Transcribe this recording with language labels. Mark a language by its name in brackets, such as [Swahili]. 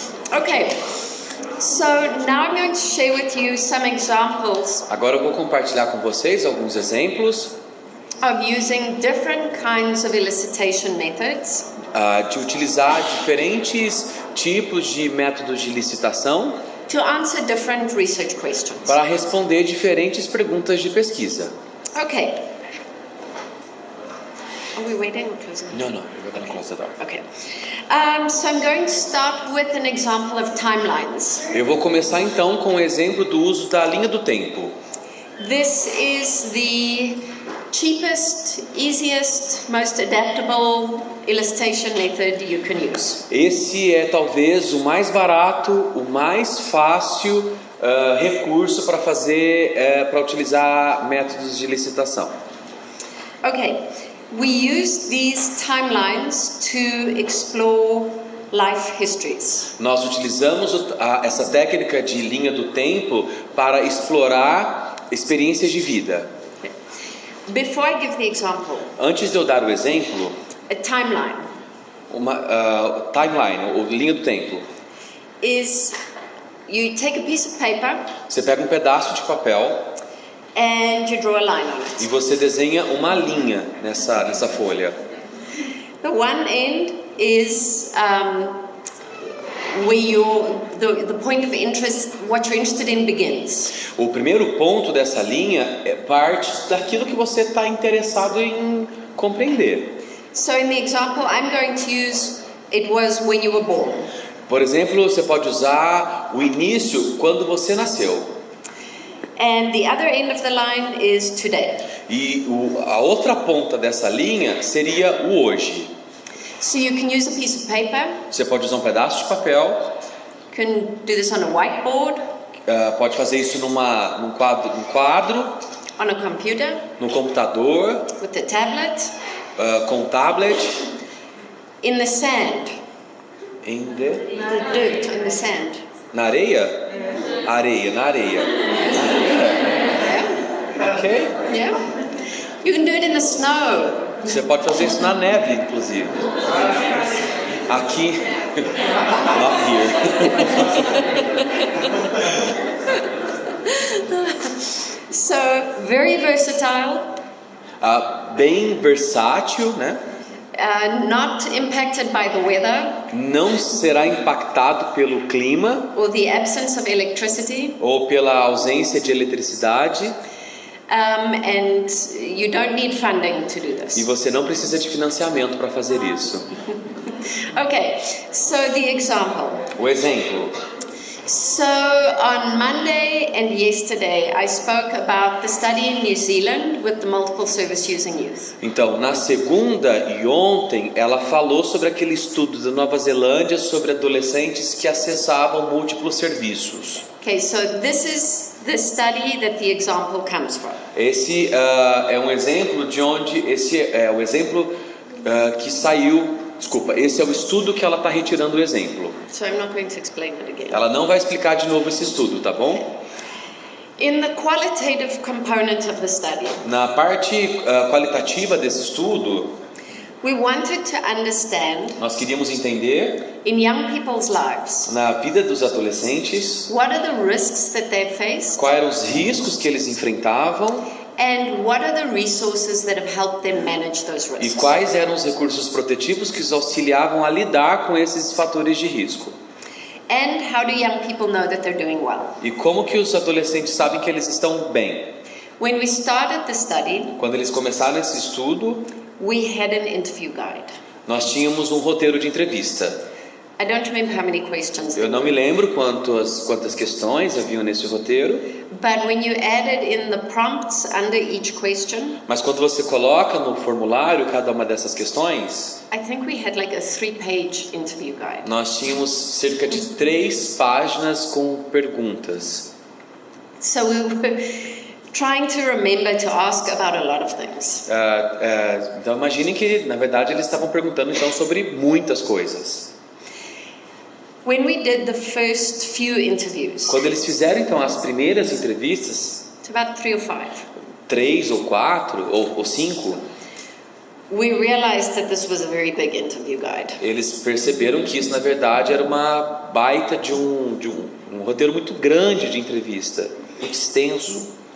[English] Okay, so now I'm going to share with you some examples [Portuguese] Agora eu vou compartilhar com vocês alguns exemplos [English] of using different kinds of elicitation methods [Portuguese] de utilizar diferentes tipos de métodos de licitação [English] to answer different research questions. [Portuguese] para responder diferentes perguntas de pesquisa. [English] Okay. Are we waiting or closing? No, we're going to close the door. Okay. So I'm going to start with an example of timelines. [Portuguese] Eu vou começar então com o exemplo do uso da linha do tempo. [English] This is the cheapest, easiest, most adaptable elicitation method you can use. [Portuguese] Esse é talvez o mais barato, o mais fácil recurso para para utilizar métodos de licitação. [English] Okay, we use these timelines to explore life histories. [Portuguese] Nós utilizamos essa técnica de linha do tempo para explorar experiências de vida. [English] Before I give the example, [Portuguese] Antes de eu dar o exemplo, [English] a timeline [Portuguese] uma timeline, ou linha do tempo, [English] is you take a piece of paper [Portuguese] você pega um pedaço de papel [English] and you draw a line on [Portuguese] e [English] it. [Portuguese] você desenha uma linha nessa folha. [English] The one end is where the point of interest, what you're interested in, begins. [Portuguese] O primeiro ponto dessa linha é parte daquilo que você está interessado em compreender. [English] So in the example I'm going to use, it was when you were born. [Portuguese] Por exemplo, você pode usar o início quando você nasceu. [English] And the other end of the line is today. [Portuguese] E a outra ponta dessa linha seria o hoje. [English] So you can use a piece of paper, [Portuguese] Você pode usar um pedaço de papel, [English] you can do this on a whiteboard, [Portuguese] pode fazer isso num quadro, [English] on a computer, [Portuguese] no computador, [English] with a tablet, [Portuguese] com tablet, [English] in the sand, the dirt, in the sand. [Portuguese] na areia? Areia, na areia. [English] Ok? Yeah. You can do it in the snow. [Portuguese] Você pode fazer isso na neve, inclusive. [English] Aqui, not here. So very versatile, [Portuguese] Bem versátil, né? [English] not impacted by the weather [Portuguese] Não será impactado pelo clima [English] or the absence of electricity, [Portuguese] ou pela ausência de eletricidade. [English] and you don't need funding to do [Portuguese] E [English] this. [Portuguese] você não precisa de financiamento para fazer isso. [English] Okay, so the example. [Portuguese] O exemplo. [English] So on Monday and yesterday I spoke about the study in New Zealand with the multiple service using youth. [Portuguese] Então, na segunda e ontem, ela falou sobre aquele estudo da Nova Zelândia sobre adolescentes que acessavam múltiplos serviços. [English] Okay, so this is the study that the example comes from. [Portuguese] Esse é um exemplo de onde esse é o exemplo que saiu. Desculpa, esse é o estudo que ela está retirando o exemplo. [English] So I'm not going to explain it again. [Portuguese] Ela não vai explicar de novo esse estudo, tá bom? [English] In the qualitative component of the study, [Portuguese] Na parte qualitativa desse estudo, [English] we wanted to understand [Portuguese] nós queríamos entender [English] in young people's lives [Portuguese] na vida dos adolescentes [English] what are the risks that they faced [Portuguese] quais eram os riscos que eles enfrentavam [English] and what are the resources that have helped them manage those [Portuguese] e [English] risks. [Portuguese] quais eram os recursos protetivos que os auxiliavam a lidar com esses fatores de risco. [English] And how do young people know that they're doing well? [Portuguese] E como que os adolescentes sabem que eles estão bem? [English] When we started the study, [Portuguese] Quando eles começaram esse estudo, [English] we had an interview guide. [Portuguese] nós tínhamos um roteiro de entrevista. [English] I don't remember how many questions [Portuguese] Eu [English] there [Portuguese] não [English] were. [Portuguese] me lembro quantas questões haviam nesse roteiro, [English] But when you added in the prompts under each question, [Portuguese] mas quando você coloca no formulário cada uma dessas questões, [English] I think we had like a 3-page interview guide. [Portuguese] nós tínhamos cerca de 3 páginas com perguntas. [English] So we were trying to remember to ask about a lot of things. [Portuguese] Então imaginem que na verdade eles estavam perguntando então sobre muitas coisas. [English] When we did the first few interviews, [Portuguese] Quando eles fizeram então as primeiras entrevistas, [English] it's about 3 or 5, [Portuguese] 3 ou 4 ou 5, [English] we realized that this was a very big interview guide. [Portuguese] Eles perceberam que isso, na verdade, era uma baita de um roteiro muito grande de entrevista, muito extenso.